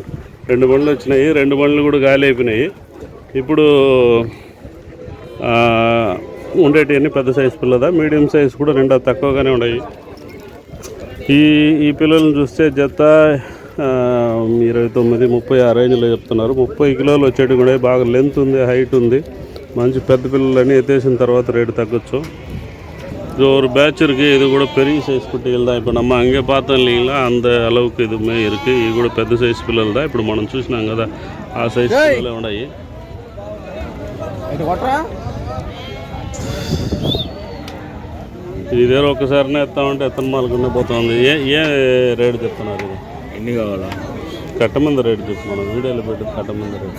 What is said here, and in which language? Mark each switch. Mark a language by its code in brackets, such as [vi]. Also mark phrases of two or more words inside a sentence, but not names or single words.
[te] 2 బండ్లు వచ్చినాయి, 2 బండ్లు కూడా గాలి అయిపోయినాయి. ఇప్పుడు ఉండేటివన్నీ పెద్ద సైజు పిల్లదా, మీడియం సైజు కూడా 2 తక్కువగానే ఉన్నాయి. ఈ పిల్లలను చూస్తే జత 29-30 ఆ రేంజ్లో చెప్తున్నారు. 30 కిలోలు వచ్చేటి కూడా బాగా లెంత్ ఉంది, హైట్ ఉంది, మంచి పెద్ద పిల్లలన్నీ ఎత్తేసిన తర్వాత రేటు తగ్గొచ్చు. [ta] இது ஒரு பேட்ச் இருக்குது. இது கூட பெரிய சைஸ் குட்டிகள் தான். இப்போ நம்ம அங்கே பார்த்தோம் இல்லைங்களா, அந்த அளவுக்கு இதுவுமே இருக்குது. இது கூட [te] పెద్ద సైజ్ పిల్లలు [ta] தான். [te] ఇప్పుడు మనం చూసినాం కదా, ఆ సైజ్ పిల్లలే ఉన్నాయి. ఇదే ఒక్కసారినే ఎత్తామంటే ఎత్తనమాలకునే పోతుంది. ఏ రేటు చెప్తున్నారు? ఇది ఎన్ని కావాలా? కట్టమంది రేటు చెప్పు, మనం వీడియోలో పెట్టి కట్టమంది రేటు.